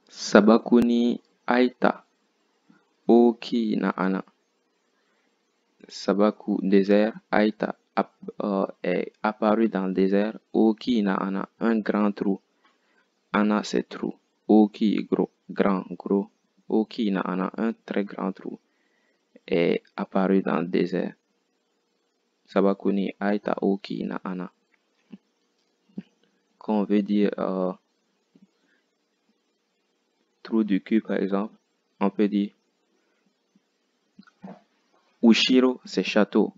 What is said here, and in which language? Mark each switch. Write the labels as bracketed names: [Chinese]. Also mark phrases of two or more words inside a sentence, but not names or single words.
[Japanese] 砂漠に開いた、大きな穴. [French] Sabaku désert, Aïta est apparu dans le désert. [Japanese] 大きな穴, [French] un grand trou. Ana c'est trou. Oki gros, grand, gros. [Japanese] 大きな穴, [French] un très grand trou est apparu dans le désert. [Japanese] 砂漠に開いた、大きな穴. [French] Quand on veut dire trou du cul par exemple, on peut dire Ushiro, c'est château.